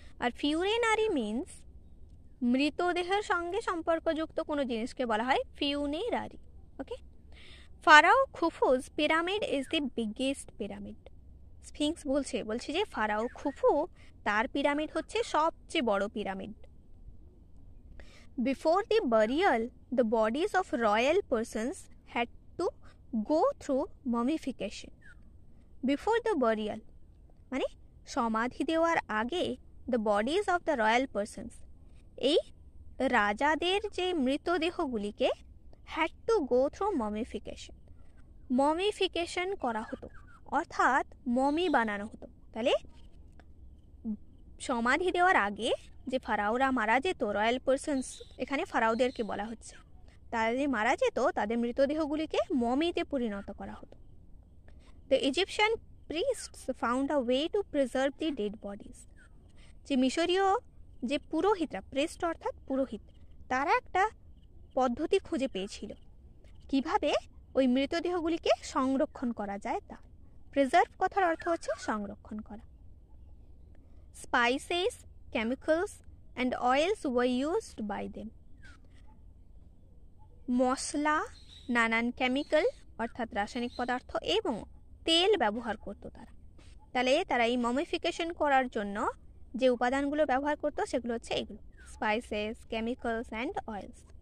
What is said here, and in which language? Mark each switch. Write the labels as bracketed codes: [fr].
[bn] আর ফিউরেনারি means মৃতদেহের সঙ্গে সম্পর্কযুক্ত কোনো জিনিসকে বলা হয় ফিউনেরারি। [en] Okay, pharaoh Khufu's pyramid is the biggest pyramid. [bn] Sphinx বলছে যে ফারাও খুফু, তার পিরামিড হচ্ছে সবচেয়ে বড় pyramid. [en] Before the burial, the bodies of royal persons had to go through mummification. Before the burial, [bn] মানে সমাধি দেওয়ার আগে, [en] the bodies of the royal persons, [bn] এই রাজাদের যে মৃতদেহগুলিকে [en] had to go through mummification. [bn] Mummification করা হতো, অর্থাৎ মমি বানানো হতো। তাহলে সমাধি দেওয়ার আগে যে ফারাওরা মারা যেত, রয়্যাল পার্সনস, এখানে ফারাওদেরকে বলা হচ্ছে, তারা যে মারা যেত তাদের মৃতদেহগুলিকে মমিতে পরিণত করা হতো। [en] The Egyptian priests found a way to preserve the dead bodies. [bn] যে মিশরীয় যে পুরোহিতরা, প্রিস্ট অর্থাৎ পুরোহিত, তারা একটা পদ্ধতি খুঁজে পেয়েছিল কিভাবে ওই মৃতদেহগুলিকে সংরক্ষণ করা যায় তা। প্রিজার্ভ কথার অর্থ হচ্ছে সংরক্ষণ করা। Spices, chemicals [en] and oils were used by them. [bn] মশলা, নানান কেমিক্যাল অর্থাৎ রাসায়নিক পদার্থ এবং তেল ব্যবহার করতো তারা। তাহলে তারা এই মমিফিকেশন করার জন্য যে উপাদানগুলো ব্যবহার করতো সেগুলো হচ্ছে এগুলো, [en] Spices, chemicals and oils.